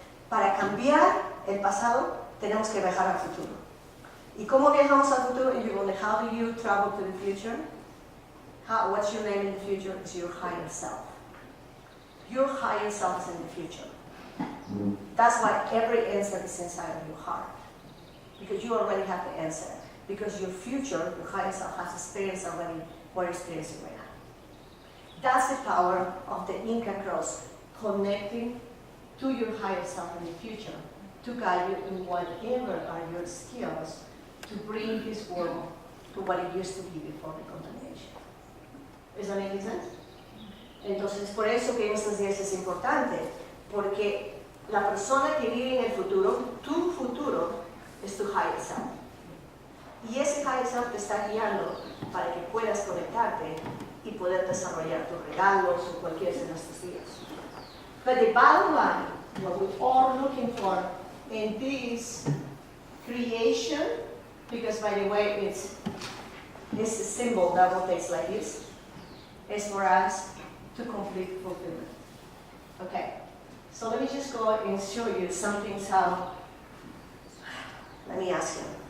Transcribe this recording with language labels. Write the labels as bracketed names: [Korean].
[Spanish] Para cambiar el pasado, tenemos que viajar al futuro. ¿Y cómo viajamos al futuro? [English] And you wonder, how do you travel to the future? What's your name in the future? It's your higher self. Your higher self is in the future. That's why every answer is inside of your heart. Because you already have the answer. Because your future, your higher self, has experienced already what you're experiencing right now. That's the power of the Inca cross, connecting to your higher self in the future to guide you in whatever are your skills to bring this world to what it used to be before the contamination. Is that making sense? [Spanish] Entonces, por eso que en estos días es importante, porque la persona que vive en el futuro, tu futuro, es tu higher self. Y ese higher self te está guiando para que puedas conectarte y poder desarrollar tus regalos o cualquiera de estos días. [English] But the bottom line, what we're all looking for in this creation, because by the way, it's a symbol that rotates like this, is for us to complete fulfillment. Okay, so let me just go and show you some things how, let me ask you.